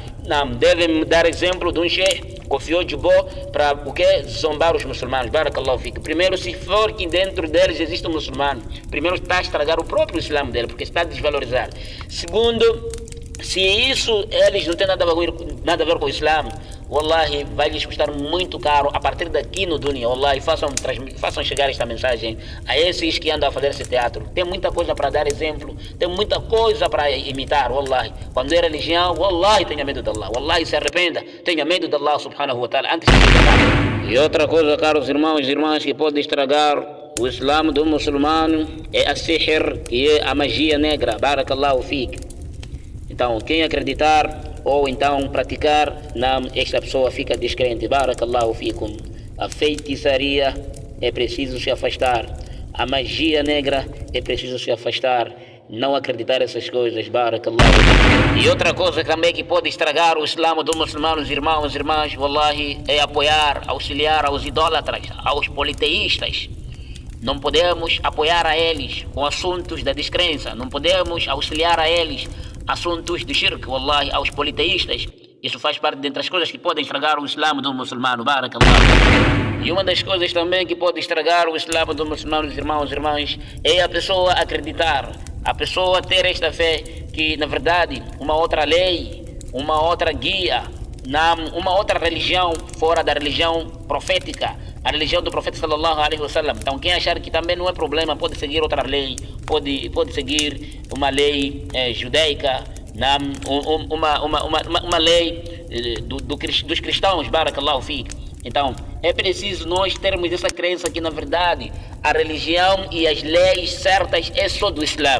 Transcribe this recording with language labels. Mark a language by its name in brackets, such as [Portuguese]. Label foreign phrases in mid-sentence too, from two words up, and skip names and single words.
[Portuguese] Não, devem dar exemplo de um sheikh confiou de boa para o que zombar os muçulmanos. [Arabic] بارك الله فيك. [Portuguese] Primeiro, se for que dentro deles existe um muçulmano, primeiro está a estragar o próprio Islã dele, porque está a desvalorizar. Segundo, se isso eles não têm nada a ver com o Islã, wallahi, vai lhes custar muito caro a partir daqui no dunya. Wallahi, façam chegar esta mensagem a esses que andam a fazer esse teatro. Tem muita coisa para dar exemplo, tem muita coisa para imitar, wallahi. Quando é religião, wallahi, tenha medo de Allah. Wallahi, se arrependa, tenha medo de [Arabic] الله سبحانه وتعالى [Portuguese] antes de estragar. E outra coisa, caros irmãos e irmãs, que pode estragar o Islã do muçulmano é a sihr, que é a magia negra. [Arabic] بارك الله فيك. [Portuguese] Então, quem acreditar ou então praticar, esta pessoa fica descrente. [Arabic] بارك الله فيكم. [Portuguese] A feitiçaria é preciso se afastar. A magia negra é preciso se afastar. Não acreditar essas coisas. [Arabic] بارك الله فيكم. [Portuguese] E outra coisa também que pode estragar o Islã dos muçulmanos, irmãos e irmãs, wallahi, é apoiar, auxiliar aos idólatras, aos politeístas. Não podemos apoiar a eles com assuntos da descrença. Não podemos auxiliar a eles assuntos de shirk, wallahi, aos politeístas. Isso faz parte dentre as coisas que podem estragar o Islã do muçulmano. Barakallah. E uma das coisas também que pode estragar o Islã do muçulmano, irmãos e irmãs, é a pessoa acreditar, a pessoa ter esta fé que, na verdade, uma outra lei, uma outra guia, uma outra religião fora da religião profética, a religião do profeta [Arabic] صلى الله عليه وسلم. [Portuguese] Então, quem achar que também não é problema, pode seguir outra lei, pode seguir uma lei judaica, uma lei dos cristãos. [Arabic] بارك الله فيك. [Portuguese] Então, é preciso nós termos essa crença que, na verdade, a religião e as leis certas é só do Islã.